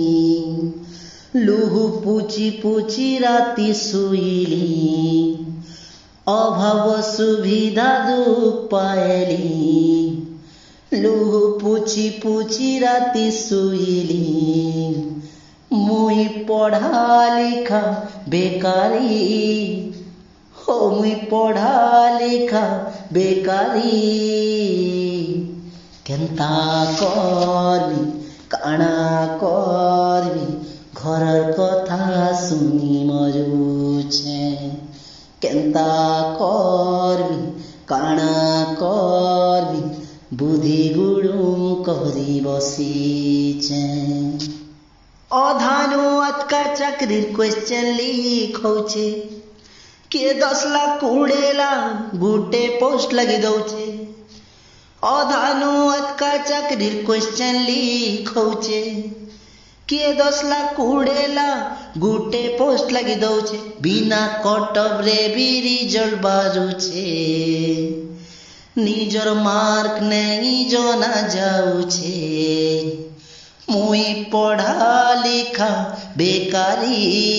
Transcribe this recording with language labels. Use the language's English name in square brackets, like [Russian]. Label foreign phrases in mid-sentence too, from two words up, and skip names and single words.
[Sambalpuri] ଲୁହୁ ପୁଛି ପୁଛି ରାତି ଶୋଇଲି, ଅଭାବ ସୁବିଧା ଦୁଃଖ ପାଇଲି, ଲୁହୁ ପୁଛି ପୁଛି ରାତି ଶୋଇଲି, ମୁଇ ପଢ଼ା ଲେଖା ବେକାରି, ହୋ ମୁଇ ପଢ଼ା ଲେଖା ବେକାରି, କେନ୍ତା କରମି କାନା କରମି ଘରର କଥା ଶୁଣି ମରୁଛେ, କେନ୍ତା କରମି କାନା କରମି ବୁଦ୍ଧି ଗୁଡୁମ କରି ବସିଛେ। ଅଧାନୁ ଅତକା ଚାକିରିର [English] question leak [Sambalpuri] ହେଉଛେ, କିଏ 10 ଲାଖ 20 ଲାଖ ଗୁଟେ ପୋଷ୍ଟ ଲାଗି ଦଉଛେ, ଅଧାନୁ ଅତକା ଚାକିରିର [English] question leak [Sambalpuri] ହେଉଛେ, କିଏ 10 ଲାଖ 20 ଲାଖ ଗୁଟେ ପୋଷ୍ଟ ଲାଗି ଦଉଛେ, ବିନା କଟଅପ ରେ ଭି ରିଜଲ୍ଟ ବାଜୁଛେ, ନିଜର ମାର୍କ ନାହିଁ ଜଣା ଯାଉଛେ, ମୁଇ ପଢ଼ା ଲେଖା ବେକାରି।